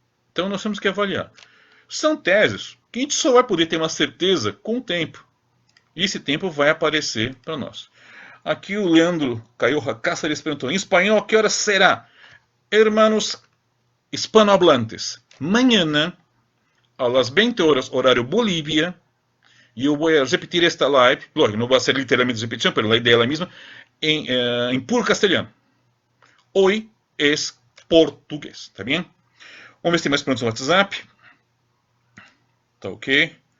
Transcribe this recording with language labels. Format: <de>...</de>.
<pt>Então nós temos que avaliar. São teses que a gente só vai poder ter uma certeza com o tempo. E esse tempo vai aparecer para nós. Aqui o Leandro Caio Cáceres perguntou: em espanhol, que hora será?</pt> <es>Hermanos hispanohablantes, mañana a las 20 horas, horário Bolívia.</es> <pt>E eu vou repetir esta live, lógico, não vai ser literalmente repetição, mas a ideia é a mesma, em puro castelhano.</pt> <es>Hoy es português,</es> <pt>tá bem? Vamos ver se tem mais perguntas no WhatsApp. Tá ok.</pt>